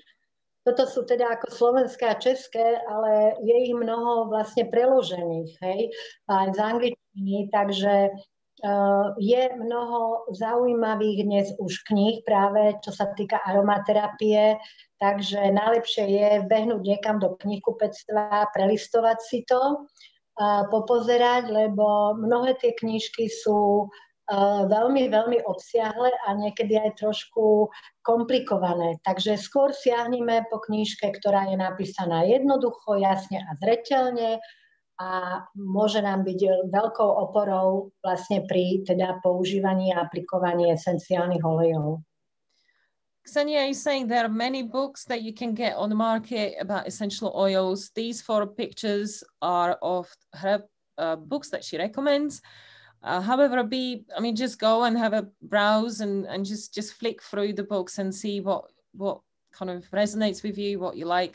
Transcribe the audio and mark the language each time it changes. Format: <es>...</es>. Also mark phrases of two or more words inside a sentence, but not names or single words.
<sk>Toto sú teda ako slovenské a české, ale je ich mnoho vlastne preložených, hej, aj z angličtiny, takže je mnoho zaujímavých dnes už kníh práve, čo sa týka aromaterapie, takže najlepšie je behnúť niekam do knihkupectva, prelistovať si to, popozerať, lebo mnohé tie knižky sú veľmi, veľmi obsiahle a niekedy aj trošku komplikované. Takže skôr siahnime po knižke, ktorá je napísaná jednoducho, jasne a zreteľne, a môže nám byť veľkou oporou vlastne pri teda používaní a aplikovaní esenciálnych olejov.</sk> <en>Ksenia is saying there are many books that you can get on the market about essential oils. These 4 pictures are of her books that she recommends. However, just go and have a browse and just flick through the books and see what kind of resonates with you, what you like.</en>